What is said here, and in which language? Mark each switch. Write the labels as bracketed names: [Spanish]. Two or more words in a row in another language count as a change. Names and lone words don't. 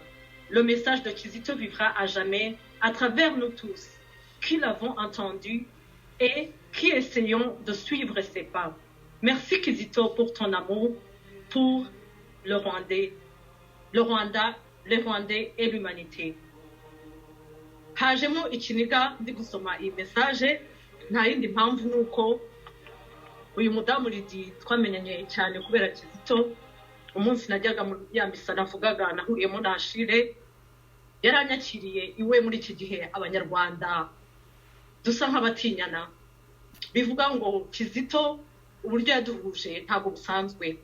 [French] Le message de Kizito vivra à jamais à travers nous tous, qui l'avons entendu et qui essayons de suivre ses pas. Merci Kizito pour ton amour pour le Rwanda, les Rwandais et l'humanité. [Kinyarwanda] Hajemo ikiniga ndi gusoma iyi message, nta yindi mpamvu nuko uyu mudamu Lydie twamenyanye cyane kubera Kizito. Umunsi najyaga yambisa navugaga nahuriyemo na Ashire, yaranyakiriye iwe muri iki gihe abanyarwanda dusa nk'abatinyana, bivuga ngo Kizito uburyo yaduhuje ntabwo busanzwe.